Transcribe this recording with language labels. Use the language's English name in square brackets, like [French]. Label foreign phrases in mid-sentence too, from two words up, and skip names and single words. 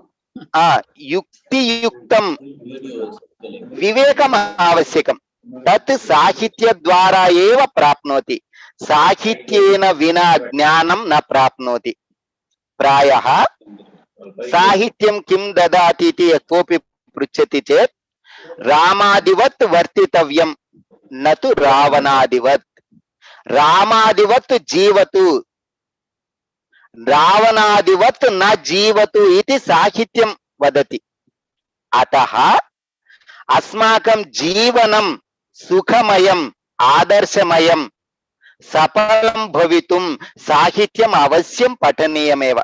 [Sanskrit] యుక్తియుక్తం వివేకం ఆవశ్యకం. తత్ సాహిత్య ద్వారా ఏవ ప్రాప్నోతి. సాహిత్యేన వినా జ్ఞానం న ప్రాప్నోతి. ప్రాయः సాహిత్యం కిం దదాతి ఇతి కోపి పృచ్చతి చేత్ రామాదివత్ వర్తితవ్యం నతు రావణాదివత్. రామాదివత్ జీవతు, రావణాదివత్ న జీవతు ఇది సాహిత్యం వదతి. అతః అస్మాకం జీవనం సుఖమయం ఆదర్శమయం సఫలం భవితుం సాహిత్యం అవశ్యం పఠనీయమేవ.